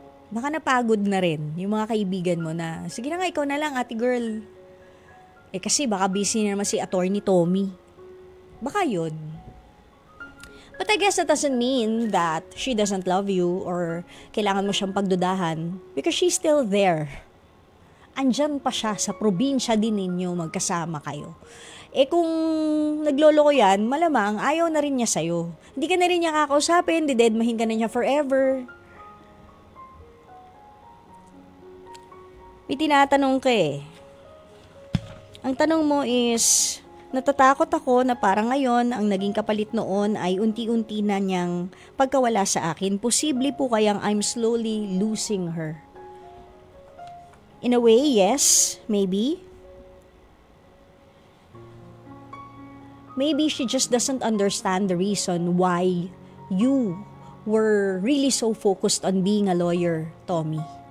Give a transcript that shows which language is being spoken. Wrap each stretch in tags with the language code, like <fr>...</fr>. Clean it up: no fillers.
<tl>Baka napagod na rin yung mga kaibigan mo na, sige na nga, ikaw na lang, ate girl. Kasi baka busy na naman si Attorney Tommy. Baka yun.</tl> <en>But I guess that doesn't mean that she doesn't love you or</en> <tl>kailangan mo siyang pagdudahan</tl> <en>because she's still there.</en> <tl>Andyan pa siya sa probinsya din ninyo, magkasama kayo. Kung nagloloko yan, malamang ayaw na rin niya sa'yo. Hindi ka na rin niya kakausapin, didedmahin ka na niya forever. May tinatanong ka Ang tanong mo is, natatakot ako na parang ngayon ang naging kapalit noon ay unti-unti na niyang pagkawala sa akin. Posible po kayang</tl> <en>I'm slowly losing her. In a way, yes, maybe. Maybe she just doesn't understand the reason why you were really so focused on being a lawyer, Tommy.</en>